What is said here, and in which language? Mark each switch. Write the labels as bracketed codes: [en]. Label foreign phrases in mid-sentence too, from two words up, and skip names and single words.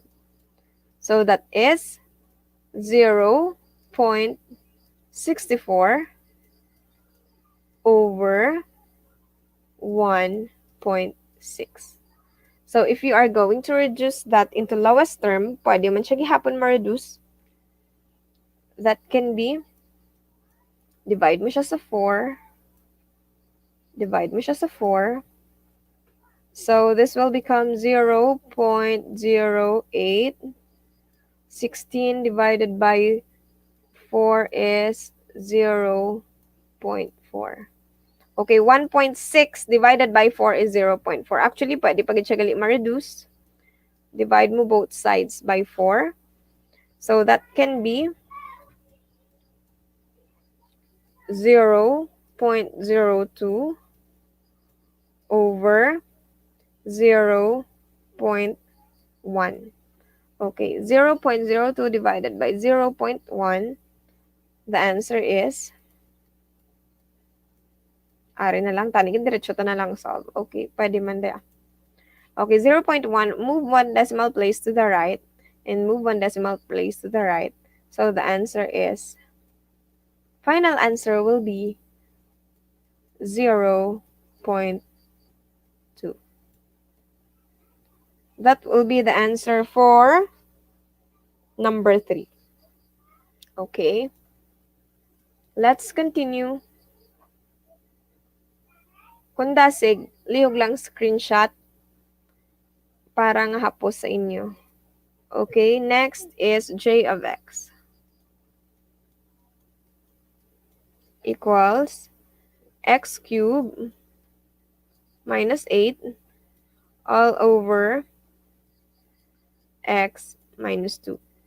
[en] So that is 0.64 over 1.6. So if you are going to reduce that into lowest term, [hil] pwede man siya gihapon ma-reduce. [en] That can be, [hil] divide mo siya sa 4. Divide mo siya sa 4. [en] So this will become 0.08. 16 divided by 4 is 0.4. Okay, 1.6 divided by 4 is 0.4. Actually, [hil] pwede pag siya gali ma-reduce. [en] Divide mo both sides by 4. So that can be 0.02 over 0.1. Okay, 0.02 divided by 0.1. The answer is, [hil] ari na lang, tanigin diretso ta na lang solve. Okay, pwede man dia. [en] Okay, 0.1, move 1 decimal place to the right, and move 1 decimal place to the right. So the answer is, final answer will be 0.2. That will be the answer for number 3. Okay. Let's continue. [hil] Kung dasig, lihog lang screenshot para nga hapos sa inyo. [en] Okay, next is j of x equals x cubed minus 8 all over x minus 2.